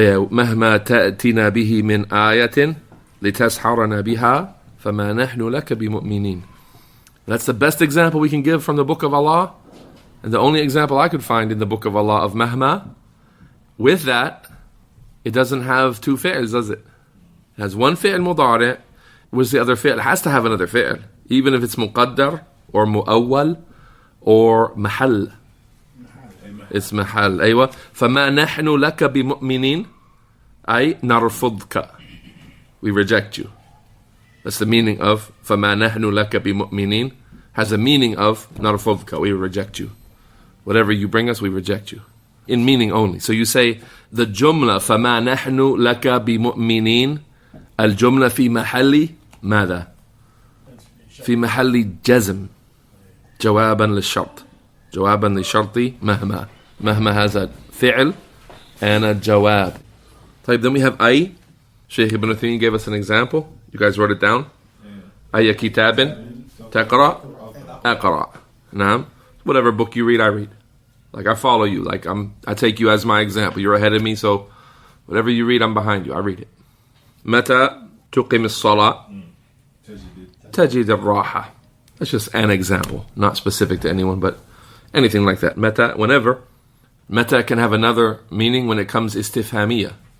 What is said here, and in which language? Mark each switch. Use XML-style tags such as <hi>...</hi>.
<ar>مهما تأتينا به من آية لتسحرنا بها فما نحن لك بمؤمنين.</ar> <en>That's the best example we can give from the book of Allah, and the only example I could find in the book of Allah of mahma. With that, it doesn't have 2 fi'ls, does it? It has 1 fi'l mudari'. Where's the other fi'l? It has to have another fi'l, even if it's muqaddar or mu'awwal or mahal. It's mahal. أيوة.</en> <ar>فما نحن لك بمؤمنين أي نرفضك.</ar> <en>We reject you. That's the meaning of</en> <ar>فما نحن لك بمؤمنين.</ar> <en>Has a meaning of نرفضك. We reject you. Whatever you bring us, we reject you. In meaning only. So you say the jumla</en> <ar>فما نحن لك بمؤمنين. الجملة في محل ماذا؟ في محل جزم. جوابا للشرط. جوابا للشرط مهما.</ar> <en>مهما has a فعل and a jawab. طيب, then we have أي. Shaykh Ibn Uthaymeen gave us an example. You guys wrote it down?</en> <ar>أي كتاب تقرأ أقرأ. نعم.</ar> <en>Whatever book you read, I read. Like I follow you. Like I take you as my example. You're ahead of me, so whatever you read, I'm behind you. I read it.</en> <ar>متى تقيم الصلاة تجد الراحة.</ar> <en>That's just an example, not specific to anyone, but anything like that. Meta, whenever. Meta can have another meaning when it comes istifhamiyah.</en>